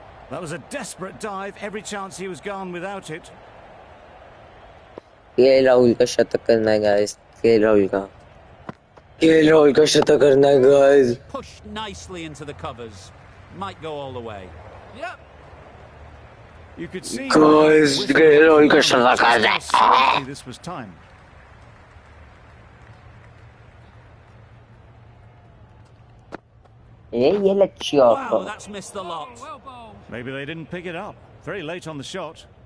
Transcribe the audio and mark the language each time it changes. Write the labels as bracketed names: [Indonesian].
[English] That was a desperate dive. Every chance he was gone without it. [Hindi] KL Rahul का शतक करना है guys. KL Rahul का शतक करना है guys. [English] Pushed nicely into the covers. Might go all the way. Yep. You could see [Hindi] Guys, KL Rahul का शतक करना है. [English] slightly this was timed. [Hindi] ये लच्छी [English] Wow, off. that's missed the lot. Well bowled. Maybe they didn't pick it up. Very late on the shot.